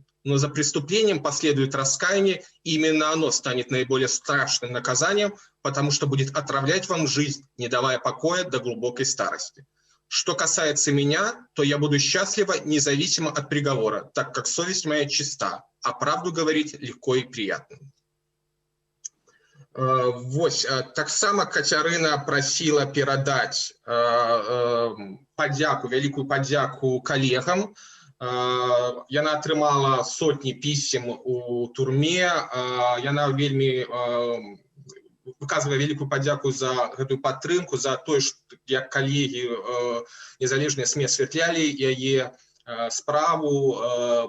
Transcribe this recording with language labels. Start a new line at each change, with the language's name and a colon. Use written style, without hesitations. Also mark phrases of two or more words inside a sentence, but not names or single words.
Russian: Но за преступлением последует раскаяние, и именно оно станет наиболее страшным наказанием, потому что будет отравлять вам жизнь, не давая покоя до глубокой старости. Что касается меня, то я буду счастлива независимо от приговора, так как совесть моя чиста, а правду говорить легко и приятно.
Belarusian: Вось, таксама Кацярына прасіла перадаць вялікую падзяку калегам. Яна атрымала сотні пісем у турме. Яна вельмі выказвае вялікую падзяку за гэтую падтрымку, за тое, як калегі незалежныя СМІ асвятлялі яе справу.